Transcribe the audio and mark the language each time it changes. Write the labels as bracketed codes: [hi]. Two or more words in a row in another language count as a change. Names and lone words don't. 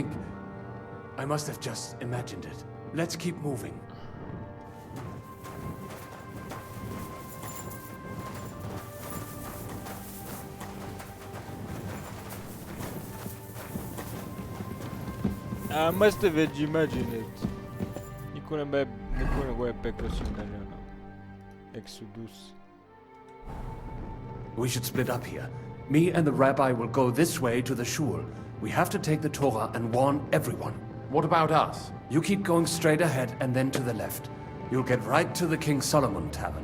[en] I must have just imagined it. Let's keep moving. I must have imagined it. [bg] Никой не го е пекал си на Exodus. [en] We should split up here. Me and the rabbi will go this way to the shul. We have to take the Torah and warn everyone. What about us? You keep going straight ahead and then to the left. You'll get right to the King Solomon Tavern.